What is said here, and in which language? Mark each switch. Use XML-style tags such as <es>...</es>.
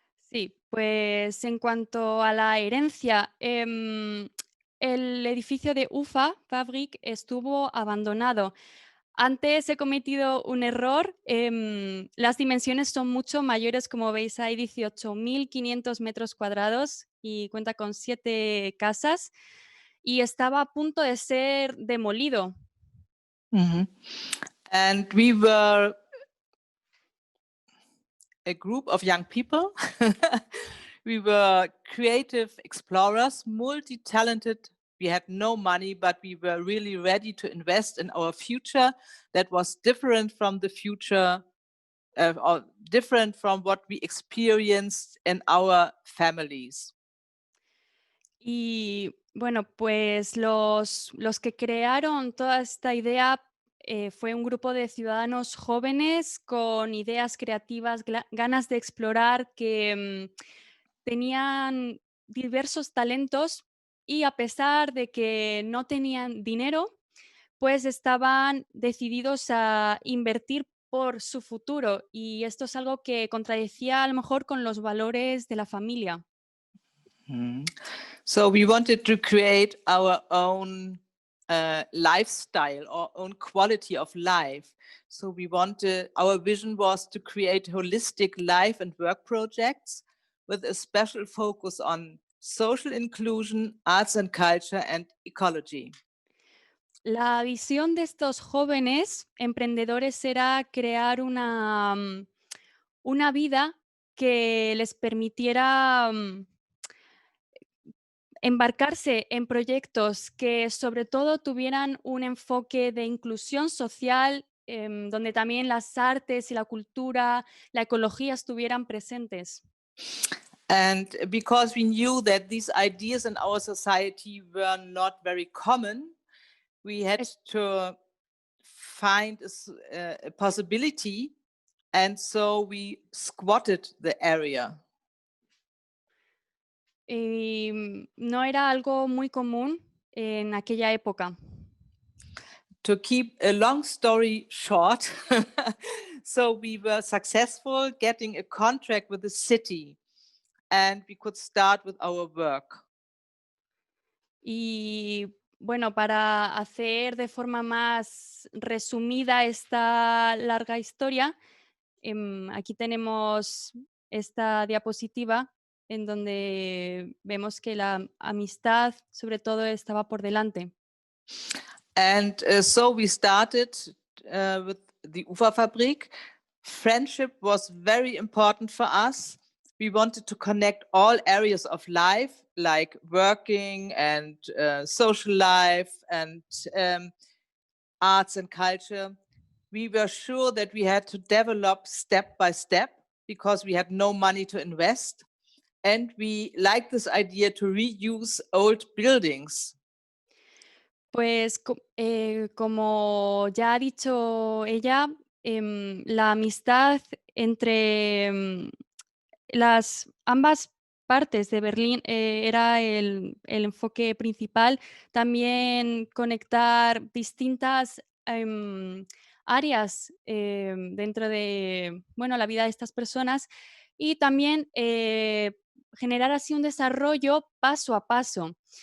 <es>Sí, pues en cuanto a la herencia, el edificio de UFA Fabrik estuvo abandonado. Antes he cometido un error. Las dimensiones son mucho mayores, como veis, hay 18.500 metros cuadrados y cuenta con 7 casas y estaba a punto de ser demolido.</es> <en>And we were a group of young people. We were creative explorers, multi-talented. We had no money, but we were really ready to invest in our future that was different from the future, or different from what we experienced in our families.</en> <es>Y bueno, pues los que crearon toda esta idea fue un grupo de ciudadanos jóvenes con ideas creativas, ganas de explorar, que tenían diversos talentos y a pesar de que no tenían dinero, pues estaban decididos a invertir por su futuro y esto es algo que contradecía a lo mejor con los valores de la familia.</es> <en>So we wanted to create our own lifestyle, our own quality of life. So our vision was to create holistic life and work projects with a special focus on social inclusion, arts and culture, and ecology.</en> <es>La visión de estos jóvenes emprendedores era crear una vida que les permitiera embarcarse en proyectos que sobre todo tuvieran un enfoque de inclusión social, donde también las artes y la cultura, la ecología estuvieran presentes.</es> <en>And because we knew that these ideas in our society were not very common, we had to find a possibility, and so we squatted the area.</en> <es>No era algo muy común en aquella época.</es> <en>To keep a long story short, so we were successful getting a contract with the city and we could start with our work.</en> <es>Y bueno, para hacer de forma más resumida esta larga historia, aquí tenemos esta diapositiva en donde vemos que la amistad sobre todo estaba por delante.</es> <en>And so we started with the Uferfabrik. Friendship was very important for us. We wanted to connect all areas of life, like working and social life and arts and culture. We were sure that we had to develop step by step because we had no money to invest. And we liked this idea to reuse old buildings.</en> <es>Pues como ya ha dicho ella, la amistad entre las ambas partes de Berlín era el enfoque principal. También conectar distintas áreas dentro de bueno, la vida de estas personas y también generar así un desarrollo paso a paso.</es>